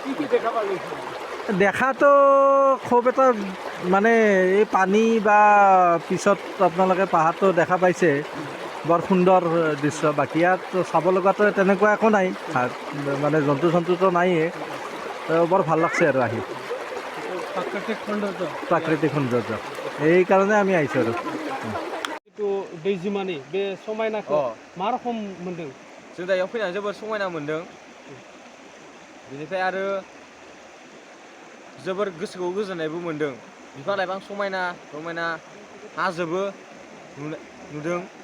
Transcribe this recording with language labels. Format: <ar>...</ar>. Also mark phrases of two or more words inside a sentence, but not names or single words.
<as>দেখাতো খুব এটা মানে এই পানী বা পিছত আপোনালোকে পাহাৰটো দেখা পাইছে বৰ সুন্দৰ দৃশ্য বাকী ইয়াত চাব লগাটো তেনেকুৱা একো নাই মানে জন্তু চন্তুটো নাইয়ে বৰ ভাল লাগছে আৰু আহি প্ৰাকৃতিক সৌন্দৰ্য এইকাৰণে আমি আহিছোঁ আৰু</as> <brx>itu दैजिमानि बे समायनाखौ मा रखम मोनदों जों दा बेयाव फैनानै जोबोर समायना मोनदों बेनिफ्राय आरो जोबोर गोसोखौ गोजोननायबो मोनदों बिफां लाइफां समायना रमायना हाजोबो नुदों</brx>